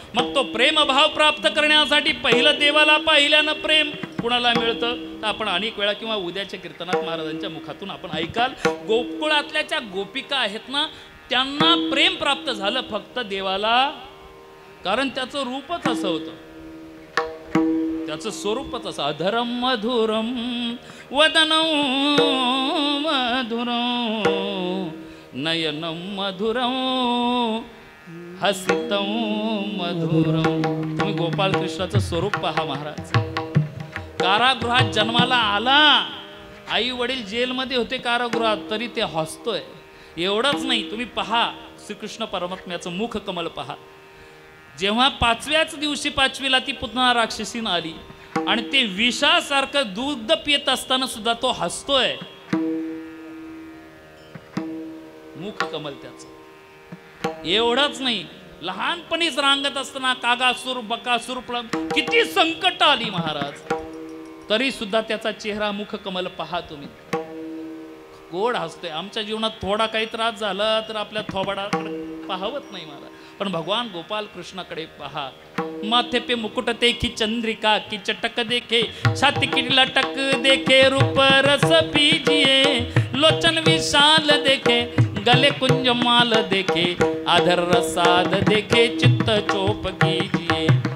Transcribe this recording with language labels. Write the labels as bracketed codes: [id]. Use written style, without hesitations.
[mr] मग तो प्रेमभाव प्राप्त करण्यासाठी पहिलं देवाला पाहिल्यानं प्रेम कुणाला मिळतं तर आपण अनेक वेळा किंवा उद्याच्या कीर्तनात महाराजांच्या मुखातून आपण ऐकाल. गोकुळातल्या ज्या गोपिका आहेत ना त्यांना प्रेम प्राप्त झालं फक्त देवाला. कारण त्याचं रूपच असं होतं त्याचं स्वरूपच असं. [sa] अधरम मधुरम वदनम मधुरम नयनम मधुरम हसितम मधुरम. [mr] तुम्ही गोपाल कृष्णाचं स्वरूप पहा महाराज. कारागृहात जन्माला आला. आई वडील जेलमध्ये होते कारागृहात तरी ते हसतोय. एवढंच नाही तुम्ही पहा श्रीकृष्ण परमात्म्याचं मुख कमल पहा. जेव्हा 5व्याच दिवशी 5वीला ती पुतना राक्षसीन आली आणि ते विषासारखं दूध पित असताना सुद्धा तो हसतोय. मुख कमल त्याचं. एवढंच नाही लहानपणीच रांगत असताना कागासूर बकासूर किती संकट आली महाराज तरी सुद्धा त्याचा चेहरा मुख कमल पहा तुम्ही. गोड हसतोय. आमच्या जीवनात थोडा काही त्रास झाला तर आपल्या थोबाडाकडे पाहवत नाही महाराज. पण भगवान गोपाल कृष्णाकडे पहा. [hi] माथे पे मुकुट देखी चंद्रिका की चटक देखे छाती की लटक देखे रूप रस पीजिए लोचन विशाल देखे गले कुंज माल देखे आधर रसाद देखे चित्त चोप कीजिए